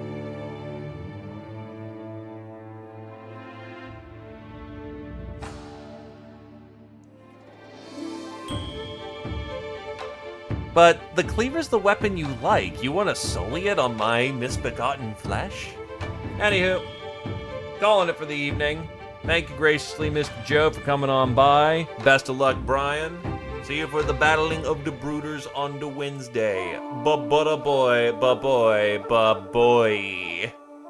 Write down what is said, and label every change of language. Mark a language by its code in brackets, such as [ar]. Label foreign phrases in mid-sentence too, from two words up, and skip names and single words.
[en] But the cleaver's the weapon you like. You want to sully it on my misbegotten flesh? Anywho, calling it for the evening. Thank you graciously, Mr. Joe, for coming on by. Best of luck, Brian. See you for the battling of the brooders on the Wednesday. Ba-ba-da boy, ba-boy, ba-boy.